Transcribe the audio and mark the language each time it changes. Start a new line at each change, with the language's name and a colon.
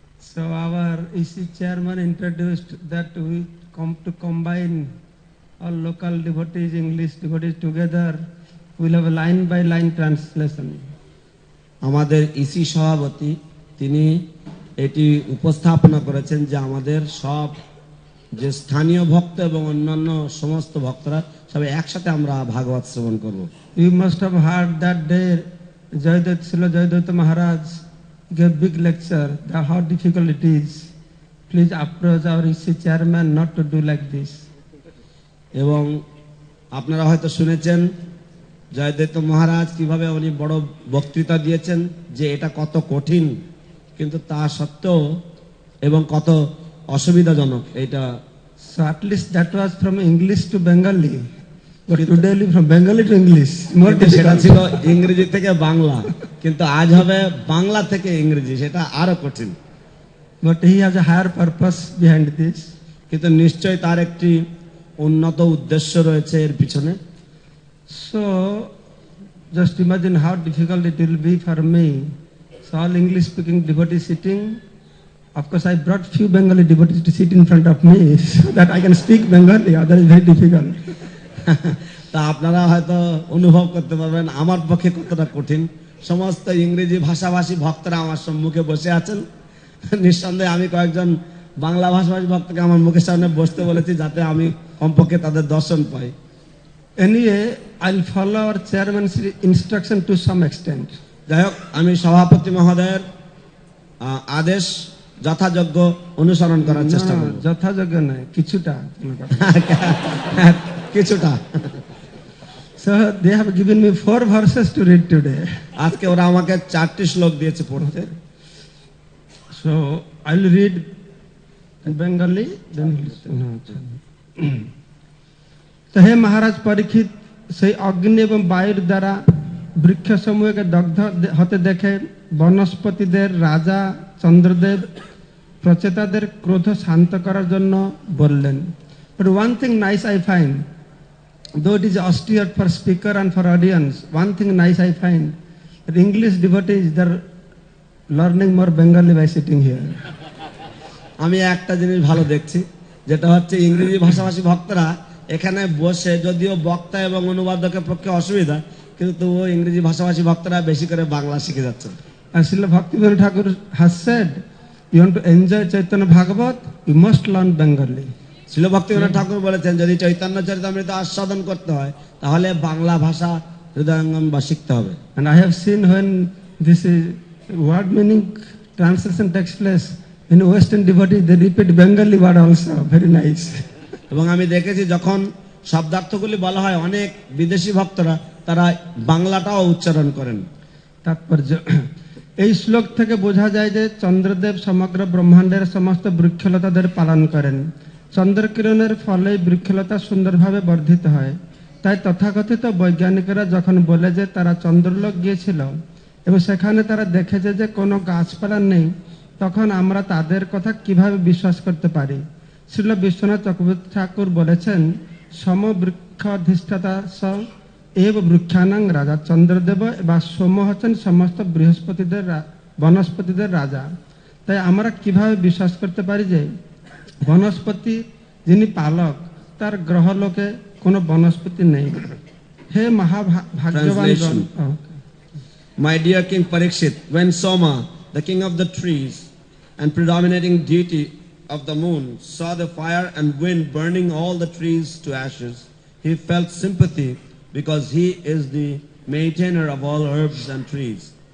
English: So our EC chairman introduced that we come to combine all local devotees, English devotees together. We'll have a line by line translation.
Bangla: আমাদের EC সভাপতি তিনি এটি উপস্থাপনা করেছেন যে আমাদের সব যে স্থানীয় ভক্ত এবং অন্যান্য সমস্ত ভক্তরা সবাই একসাথে আমরা ভাগবত শ্রবণ করব।
English: You must have heard that day Srila Jayadvaita Maharaj gave big lecture that how difficult it is. Please approach our EC chairman not to do like this.
Bangla: এবং আপনারা হয়তো শুনেছেন জয়দত্ত মহারাজ কিভাবে উনি বড় বক্তৃতা দিয়েছেন যে এটা কত কঠিন কিন্তু তা সত্ত্বেও এবং কত অসুবিধাজনক এটা।
English: So at least that was from English to Bengali. But today from Bengali to English. More
Bangla: সেটা
English: difficult.
Bangla: ছিল ইংরেজি থেকে বাংলা, কিন্তু আজ হবে বাংলা থেকে ইংরেজি, সেটা আরো কঠিন।
English: But he has a higher purpose behind this.
Bangla: কিন্তু নিশ্চয় তার একটি উন্নত উদ্দেশ্য রয়েছে এর পিছনে।
English: So just imagine how difficult it will be for me. So all English speaking devotees sitting. Of course I brought few Bengali devotees to sit in front of me so that I can speak Bengali. Otherwise very difficult.
Bangla: তা আপনারা হয়তো অনুভব করতে পারবেন আমার পক্ষে কতটা কঠিন। সমস্ত ইংরেজি ভাষাভাষী ভক্তরা আমার সম্মুখে বসে আছেন। নিঃসন্দেহে আমি কয়েকজন বাংলা ভাষাভাষী ভক্তকে আমার মুখের সামনে বসতে বলেছি যাতে আমি কমপক্ষে তাদের দর্শন পাই।
English: Anyway, I'll follow our chairman's instruction to some extent.
Bangla: যাই হোক, আমি সভাপতি মহোদয়ের আদেশ যথাযোগ্য অনুসরণ করার চেষ্টা করব। যথাযোগ্য নয়, কিছুটা। কিছুটা।
English: So they have given me 4 verses to read today.
Bangla: আজকে ওরা আমাকে 4টি শ্লোক দিয়েছে পড়তে।
English: So I'll read in Bengali, then listen.
Hindi: तो हे महाराज परीक्षित,
Bangla: সেই অগ্নি এবং বায়ুর দ্বারা বৃক্ষসমূহকে দগ্ধ হতে দেখে বনস্পতিদের রাজা চন্দ্রদেব প্রচেতাদের ক্রোধ শান্ত করার জন্য বললেন।
English: But one thing nice I find, though it is austere for speaker and for audience, one thing nice I find, that English devotees, they're learning more Bengali by sitting here.
Bangla: আমি একটা জিনিস ভালো দেখছি, যেটা হচ্ছে ইংরেজি ভাষাভাষী ভক্তরা এখানে বসে, যদিও বক্তা এবং অনুবাদকের পক্ষে অসুবিধা, কিন্তু তবুও ইংরেজি ভাষাভাষী ভক্তরা বেশি করে বাংলা শিখে যাচ্ছেন।
English: As Srila Bhaktivinoda Thakur has said, you want to enjoy Chaitanya Bhagavat, you must learn Bengali.
Bangla: শিল ভক্তিবিনোদ ঠাকুর বলেছেন, যদি চৈতন্য চরিতামৃত আস্বাদন করতে হয় তাহলে বাংলা ভাষা হৃদয়ঙ্গম বা শিখতে হবে।
English: And I have seen when this is word meaning translation takes place, in Western devotees, they repeat Bengali word also, very nice.
Bangla: এবং আমি দেখেছি যখন শব্দার্থগুলি বলা হয়, অনেক বিদেশি ভক্তরা তারা বাংলাটাও উচ্চারণ করেন। তাৎপর্য, এই শ্লোক থেকে বোঝা যায় যে চন্দ্রদেব সমগ্র ব্রহ্মাণ্ডের সমস্ত বৃক্ষলতাদের পালন করেন। চন্দ্রকিরণের ফলে বৃক্ষলতা সুন্দরভাবে বর্ধিত হয়। তাই তথাকথিত বৈজ্ঞানিকরা যখন বলে যে তারা চন্দ্রলোক গিয়েছিল এবং সেখানে তারা দেখেছে যে কোনো গাছপালা নেই, তখন আমরা তাদের কথা কিভাবে বিশ্বাস করতে পারি? শ্রীল বিশ্বনাথ চক্রবর্তী ঠাকুর বলেছেন,
Sanskrit: সমবৃক্ষাধিষ্ঠাতা স এব বৃক্ষানাং রাজা।
Bangla: চন্দ্রদেব বা সোম হচ্ছেন সমস্ত বনস্পতিদের রাজা। তাই আমরা কিভাবে বিশ্বাস করতে পারি যে বনস্পতি যিনি পালক, তার গ্রহলোকে কোনো বনস্পতি নেই? হে মহাভাগ্যবান।
English: My dear King Parikshit, when Soma, the king of the trees and predominating deity of the moon, saw the fire and wind burning all the trees to ashes, he felt sympathy because he is the maintainer of all herbs and trees.